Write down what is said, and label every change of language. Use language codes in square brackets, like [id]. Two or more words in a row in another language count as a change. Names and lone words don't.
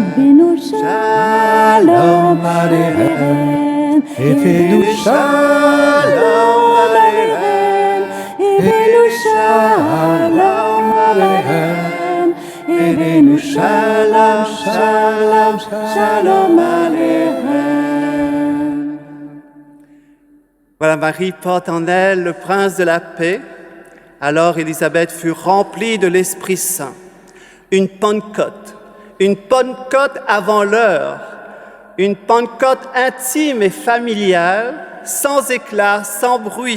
[he] אבינו שלום עליכם. אבינו שלום עליכם. אבינו שלום עליכם. אבינו שלום, שלום, שלום עליכם. [fr] Voilà, Marie porte en elle le prince de la paix. Alors Élisabeth fut remplie de l'Esprit Saint. Une Pentecôte avant l'heure, une Pentecôte intime et familiale, sans éclat, sans bruit.